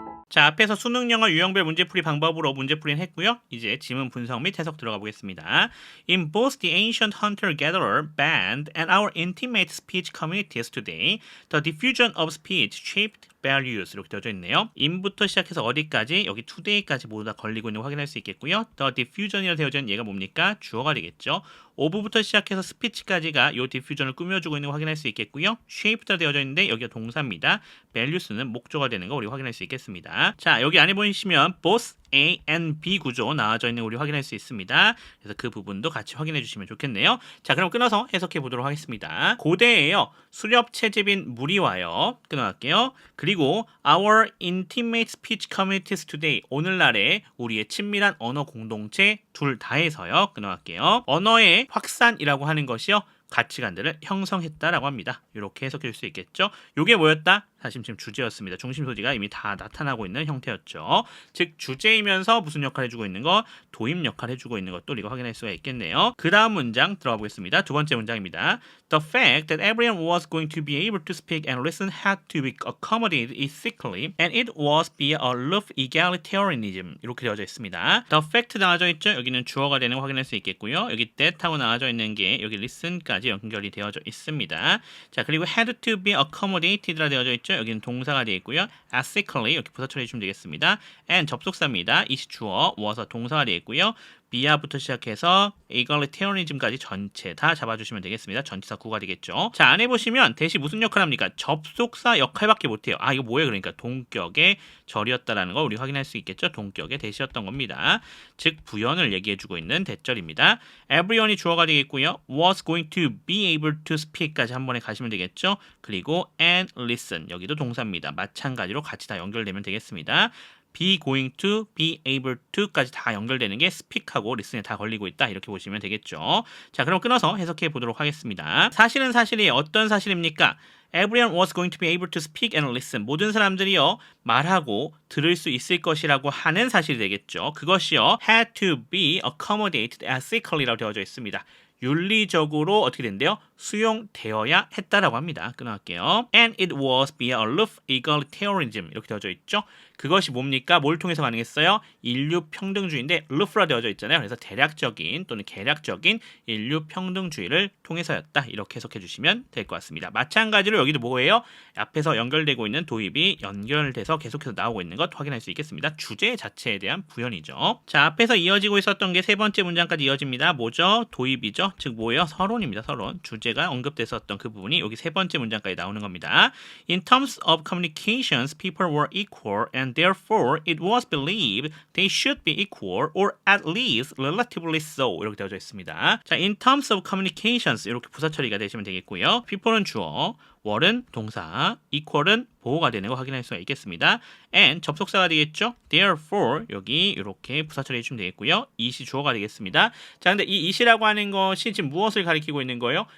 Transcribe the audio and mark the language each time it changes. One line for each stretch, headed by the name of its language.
Korean: 자, 앞에서 수능 영어 유형별 문제풀이 방법으로 문제풀이는 했고요. 이제 지문 분석 및 해석 들어가 보겠습니다.
English: In both the ancient hunter-gatherer band and our intimate speech communities today, the diffusion of speech shaped values
Korean: 이렇게 되어져 있네요. in부터 시작해서 어디까지? 여기 today까지 모두 다 걸리고 있는 거 확인할 수 있겠고요. the diffusion이라 되어져 있는 얘가 뭡니까? 주어가 되겠죠. of부터 시작해서 speech까지가 이 diffusion을 꾸며주고 있는 거 확인할 수 있겠고요. shaped라 되어져 있는데 여기가 동사입니다. values는 목조가 되는 거 우리 확인할 수 있겠습니다. 자, 여기 안에 보시면 both A and B 구조 나와져 있는 거 우리 확인할 수 있습니다. 그래서 그 부분도 같이 확인해 주시면 좋겠네요. 자, 그럼 끊어서 해석해 보도록 하겠습니다. 고대에요. 수렵 채집인 물이 와요. 끊어갈게요. 그리고
English: our intimate speech communities today.
Korean: 오늘날에 우리의 친밀한 언어 공동체 둘 다에서요. 끊어갈게요. 언어의 확산이라고 하는 것이요. 가치관들을 형성했다라고 합니다. 이렇게 해석해 줄 수 있겠죠. 이게 뭐였다? 사실 지금 주제였습니다. 중심 소지가 이미 다 나타나고 있는 형태였죠. 즉 주제이면서 무슨 역할 해주고 있는 것? 도입 역할 해주고 있는 것도 우리가 확인할 수가 있겠네요. 그 다음 문장 들어가 보겠습니다. 두 번째 문장입니다.
English: The fact that everyone was going to be able to speak and listen had to be accommodated ethically and it was via a love egalitarianism
Korean: 이렇게 되어져 있습니다.
English: The fact
Korean: 나와져 있죠. 여기는 주어가 되는 거 확인할 수 있겠고요. 여기 that하고 나와져 있는 게 여기 listen까지 연결이 되어져 있습니다. 자, 그리고 had to be accommodated라 되어져 있죠. 여기는 동사가 되어 있고요. ethically 이렇게 부사 처리해 주면 되겠습니다. and 접속사입니다. 이시 주어, was 동사가 되어 있고요. 비아부터 시작해서 egalitarianism까지 전체 다 잡아주시면 되겠습니다. 전치사 구가 되겠죠. 자, 안에 보시면 대시 무슨 역할 합니까? 접속사 역할밖에 못해요. 아, 이거 뭐예요? 그러니까 동격의 절이었다라는 거 우리 확인할 수 있겠죠. 동격의 대시였던 겁니다. 즉 부연을 얘기해주고 있는 대절입니다. everyone이 주어가 되겠고요.
English: was going to be able to speak까지
Korean: 한 번에 가시면 되겠죠. 그리고
English: and listen
Korean: 여기도 동사입니다. 마찬가지로 같이 다 연결되면 되겠습니다.
English: be going to, be able to
Korean: 까지 다 연결되는 게 speak하고 listen에 다 걸리고 있다 이렇게 보시면 되겠죠. 자, 그럼 끊어서 해석해 보도록 하겠습니다. 사실은 사실이 어떤 사실입니까?
English: Everyone was going to be able to speak and listen.
Korean: 모든 사람들이요 말하고 들을 수 있을 것이라고 하는 사실이 되겠죠. 그것이요
English: had to be accommodated ethically라고
Korean: 되어져 있습니다. 윤리적으로 어떻게 된대요? 수용되어야 했다라고 합니다. 끊어갈게요.
English: And it was via a love egalitarianism
Korean: 이렇게 되어져 있죠. 그것이 뭡니까? 뭘 통해서 가능했어요? 인류 평등주의인데 love라 되어져 있잖아요. 그래서 대략적인 또는 개략적인 인류 평등주의를 통해서였다. 이렇게 해석해 주시면 될 것 같습니다. 마찬가지로 여기도 뭐예요? 앞에서 연결되고 있는 도입이 연결돼서 계속해서 나오고 있는 것 확인할 수 있겠습니다. 주제 자체에 대한 부연이죠. 자, 앞에서 이어지고 있었던 게 세 번째 문장까지 이어집니다. 뭐죠? 도입이죠. 즉 뭐예요? 서론입니다. 서론. 주제가 언급됐었던 그 부분이 여기 세 번째 문장까지 나오는 겁니다.
English: In terms of communications, people were equal and therefore it was believed they should be equal or at least relatively so
Korean: 이렇게 되어져 있습니다. 자,
English: in terms of communications
Korean: 이렇게 부사 처리가 되시면 되겠고요. people은 주어, were은 동사, equal은 보호가 되는 거 확인할 수가 있겠습니다. and 접속사가 되겠죠. therefore 여기 이렇게 부사 처리해 주시면 되겠고요. it이 주어가 되겠습니다. 자, 근데 이 it이라고 하는 것이 지금 무엇을 가리키고 있는 거예요?